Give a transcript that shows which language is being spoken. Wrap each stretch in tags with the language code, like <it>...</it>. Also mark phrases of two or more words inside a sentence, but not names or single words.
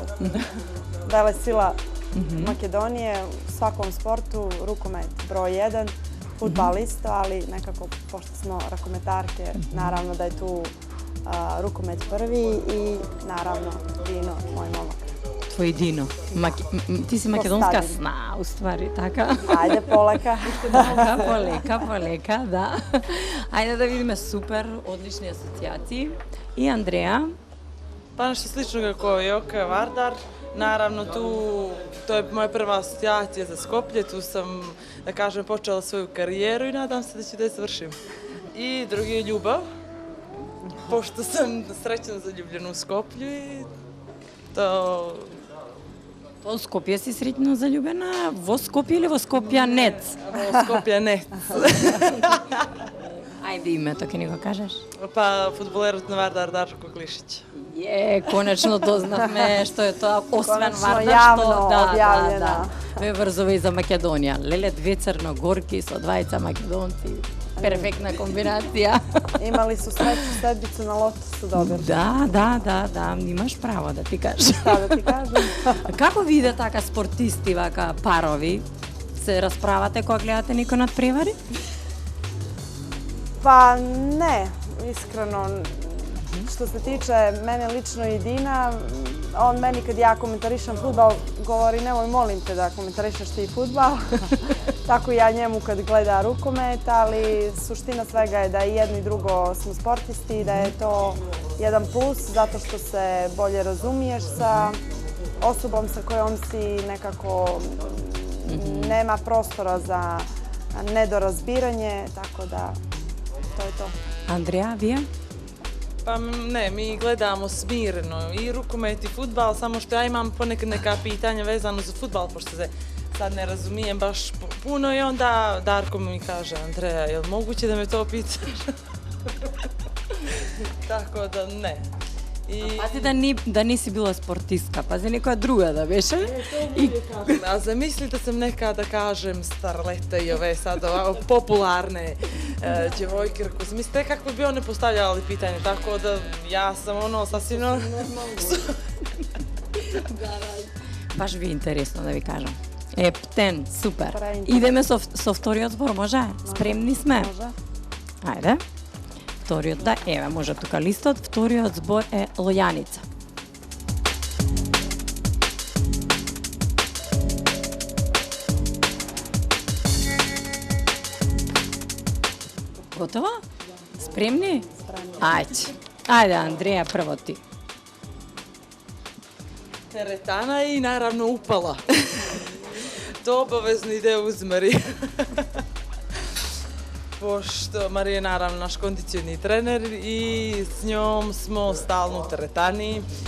<sr>Vele sila Makedonije u svakom sportu, rukomet broj 1, fudbal isto, ali nekako, pošto smo rakometarke, naravno da je tu rukomet prvi i naravno Dino, moj momak. Tvoj Dino. Ti si makedonska sna, u stvari, така?</sr> <mk>Ајде, полека. Полека, да. Ајде да видиме супер, одлични асоцијации. И Андреја?</mk> <sr>Pa nešto slično kako Joka Vardar. Naravno, to je moja prva asocijacija za Skoplje. Tu sam, da kažem, počela svoju karijeru i nadam se da ću da je završim. I drugi je ljubav, pošto sam srećno zaljubljena u Skoplju i to...</sr> <mk>Во Скопје си среќно заљубена? Во Скопје или во Скопјанец? Во Скопјанец. Ајде името, ќе ни го кажеш? Па фудбалерот на Вардар Darko Klišić. Конечно дознавме што е тоа, освен Конечно, Вардар, јавно што објавljena. ве врзува и за Македонија. Леле, две црногорки со двајца македонци. Перфектна комбинација.</mk> <sr>Imali su sreću, sedmicu na lotu su dobili.</sr> <mk>Да, имаш право да ти кажеш.</mk> <sr>Šta da ti kažem?</sr> <mk>Како виде така спортисти, вака парови? Се расправате кога гледате некој надпревари?</mk> <sr>Pa ne, iskreno. Što se tiče mene lično i Dina, on meni kad ja komentarišem fudbal govori nemoj molim te da komentarišeš ti fudbal. Tako ja njemu kad gleda rukomet, ali suština svega je da i jedno i drugo smo sportisti i da je to jedan plus zato što se bolje razumiješ sa osobom sa kojom si nekako nema prostora za nedorazbiranje, tako da to je to.</sr> <mk>Андреја, вие?</mk> <sr>Pa ne, mi gledamo smireno i rukomet i fudbal, samo što ja imam ponekad neka pitanja vezano za fudbal, pošto se sad ne razumijem baš puno i onda Darko mi kaže, Andreja, je li moguće da me to pitaš? Tako da ne.</sr> <mk>Пази да не си била спортистка, пази некоја друга да беше.</mk> <sr>A zamislite sam neka, da kažem, starlete i ove sad ovako popularne djevojke, rekao, zamislite kako bi one postavljali pitanje, tako da ja sam sasvim</sr> <mk>Баш ви интересно да ви кажам. Ептен, супер. Идеме со вториот збор, може? Спремни сме?</mk> <sr>Može.</sr> <mk>Ајде. Вториот, да, еве, може тука листот. Вториот збор е лојаница. Готово? Спремни? Ајде. Ајде, Андреја, прво ти.</mk> <sr>teretana i naravno upala. To obavezno ide uzmeri. pošto Marija je naravno naš kondicioni trener i s njom smo stalno u teretani.</sr>